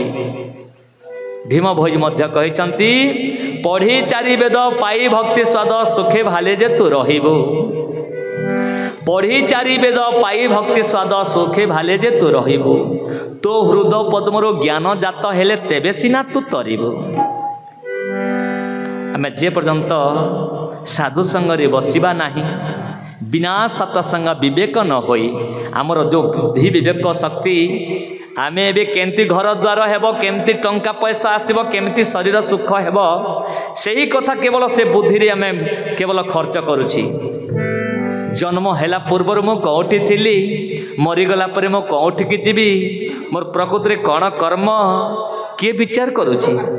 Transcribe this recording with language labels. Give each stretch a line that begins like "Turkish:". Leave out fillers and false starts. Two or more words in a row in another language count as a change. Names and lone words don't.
Odia: ଭୀମ ଭୋଜ ମଧ୍ୟ କହିସନ୍ତି ପଢ଼ି ଚାରି ବେଦ ପାଇ ଭକ୍ତି ସ୍ୱାଦ ସୁଖେ ଭଲେ ଯେ ତୁ ରହିବୁ। ପଢ଼ି ଚାରି ବେଦ ପାଇ ଭକ୍ତି ସ୍ୱାଦ ସୁଖେ ଭଲେ ଯେ ତୁ ରହିବୁ। ତୋ ହୃଦୟ ପଦ୍ମର ଜ୍ଞାନ ଜାତ ହେଲେ ତେବେ ସିନା ତୁ ତରିବୁ। ଆମେ ଯେ ପର୍ଯ୍ୟନ୍ତ ସାଧୁ ସଙ୍ଗ ରେ ବସିବା ନାହିଁ, ବିନା ସତ୍ସଙ୍ଗ ବିବେକ ନ ହୋଇ ଆମର ଯୋ ବୁଦ୍ଧି ବିବେକ ଶକ୍ତି ଆମେ ଏବେ କେମିତି ଘର ଦ୍ୱାର ହେବ, କେମିତି ଟଙ୍କା ପଇସା ଆସିବ, କେମିତି ଶରୀର ସୁଖ ହେବ, ସେହି କଥା କେବଳ ସେ ବୁଦ୍ଧି ରେ ଆମେ କେବଳ ଖର୍ଚ୍ଚ କରୁଛି। ଜନ୍ମ ହେଲା ପୂର୍ବରୁ ମୁଁ କେଉଁଠି ଥିଲି, ମରିଗଲା ପରେ ମୁଁ କେଉଁଠି କି ଯିବି, ମୋର ପ୍ରକୃତି ରେ କେଉଁ କର୍ମ କିଏ ବିଚାର କରୁଛି।